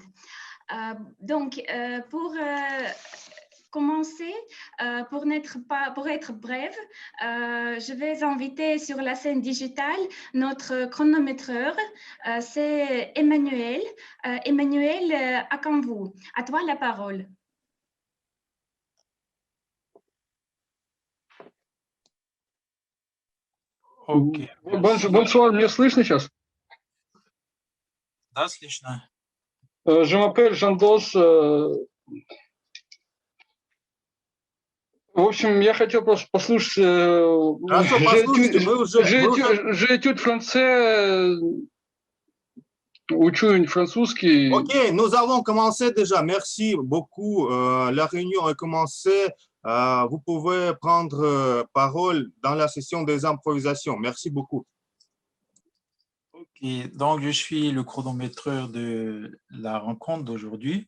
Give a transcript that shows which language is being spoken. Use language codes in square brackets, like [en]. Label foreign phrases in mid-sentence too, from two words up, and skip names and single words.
[fr] Donc, pour commencer, pour être brève, je vais inviter sur la scène digitale notre chronométreur, c'est Emmanuel. Emmanuel, à quand vous? À toi la parole. [ru] Окей. [fr] Bonsoir, [ru] меня слышно сейчас? Да, слышно. [fr] Je m'appelle Жанdos. [ru] В общем, я хотел просто послушать. Хорошо, послушайте, мы уже... [fr] Je étude français, [ru] учу французский. [fr] Ok, nous avons commencé déjà. Merci beaucoup. La réunion a commencé. Vous pouvez prendre parole dans la session des improvisations. Merci beaucoup. Ok, donc je suis le chronométreur de la rencontre d'aujourd'hui.